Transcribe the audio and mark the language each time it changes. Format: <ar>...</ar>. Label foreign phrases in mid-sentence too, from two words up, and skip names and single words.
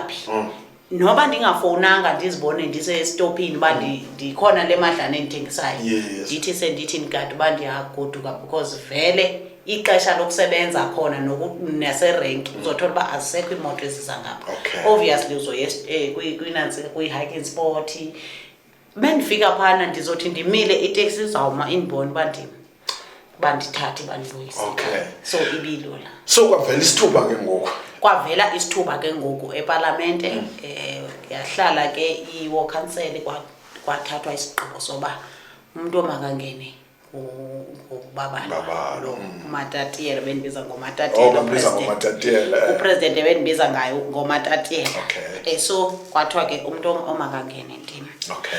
<xh>phi noba ndingafowunanga ndizibone ndisestopini uba ndikhona le madlana endithengisayo ndithi sendithi ndikade uba ndiyagoduka because vele ixesha lokusebenza khona naserenki uzothola uba azisekho iimoto eziza ngapha obviously uzoye kwi-</xh> <en>hiking sport</en> <xh>bendifika phana ndizothi ndimile iteksi izawuma indibone uba ndithathe bandibuyise so ibilula so kwavela isithuba ke ngoku kwavela isithuba ke ngoku epalamente yahlala ke i-</xh> <en>war council</en> <xh>kwathathwa isigqibo soba umuntu omakangene ngubaba lo Matatiyela bendibiza ngoMatatiyela. Bambiza ngoMatatiyela. Upresident bendibiza ngayo ngoMatatiyela. Okay. So kwathiwa ke umuntu omakangene ndini. Okay.</xh>